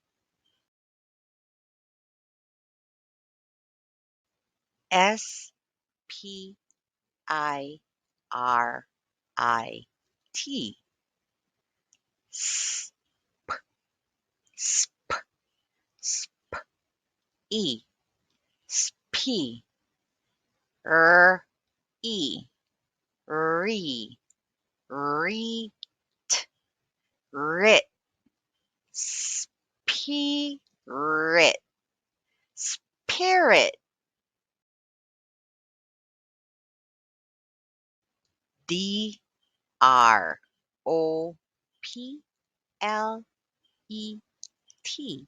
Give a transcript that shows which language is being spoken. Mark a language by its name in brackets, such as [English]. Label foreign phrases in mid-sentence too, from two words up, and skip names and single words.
[English] S, P, I-R-I-T. Sp, sp, sp. E, sp. E, re, reet, rit. Spirit, spirit. D, R, O, P, L, E, T.